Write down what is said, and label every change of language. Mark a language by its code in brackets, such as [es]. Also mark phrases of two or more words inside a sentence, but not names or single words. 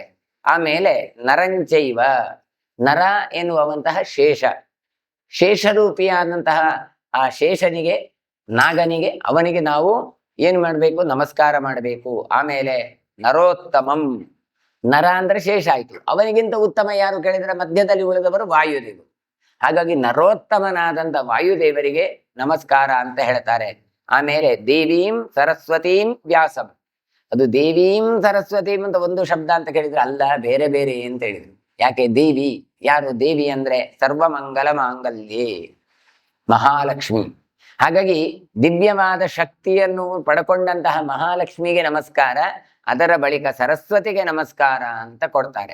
[kn] ಆಮೇಲೆ ನರಂಚೈವ, ನರ ಎನ್ನುವಂತಹ ಶೇಷ, ಶೇಷರೂಪಿಯಾದಂತಹ ಆ ಶೇಷನಿಗೆ, ನಾಗನಿಗೆ, ಅವನಿಗೆ ನಾವು ಏನು ಮಾಡಬೇಕು? ನಮಸ್ಕಾರ ಮಾಡಬೇಕು. ಆಮೇಲೆ ನರೋತ್ತಮಂ, ನರ ಅಂದ್ರೆ ಶೇಷ ಆಯ್ತು. ಅವನಿಗಿಂತ ಉತ್ತಮ ಯಾರು ಕೇಳಿದ್ರೆ ಮಧ್ಯದಲ್ಲಿ ಉಳಿದವರು ವಾಯುದೇವರು. ಹಾಗಾಗಿ ನರೋತ್ತಮನಾದಂಥ ವಾಯುದೇವರಿಗೆ ನಮಸ್ಕಾರ ಅಂತ ಹೇಳ್ತಾರೆ. ಆಮೇಲೆ [sa] ದೇವೀಂ ಸರಸ್ವತೀಂ ವ್ಯಾಸಂ, [kn] ಅದು [sa] ದೇವೀಂ ಸರಸ್ವತೀಂ [kn] ಅಂತ ಒಂದು ಶಬ್ದ ಅಂತ ಕೇಳಿದ್ರೆ ಅಲ್ಲ, ಬೇರೆ ಬೇರೆ ಅಂತ ಹೇಳಿದ್ರು. ಯಾಕೆ ದೇವಿ? ಯಾರು ದೇವಿ ಅಂದ್ರೆ [sa] ಸರ್ವಮಂಗಲ ಮಾಂಗಲ್ಯೆ [kn] ಮಹಾಲಕ್ಷ್ಮಿ. ಹಾಗಾಗಿ ದಿವ್ಯವಾದ ಶಕ್ತಿಯನ್ನು ಪಡ್ಕೊಂಡಂತಹ ಮಹಾಲಕ್ಷ್ಮಿಗೆ ನಮಸ್ಕಾರ, ಅದರ ಬಳಿಕ ಸರಸ್ವತಿಗೆ ನಮಸ್ಕಾರ ಅಂತ ಕೊಡ್ತಾರೆ.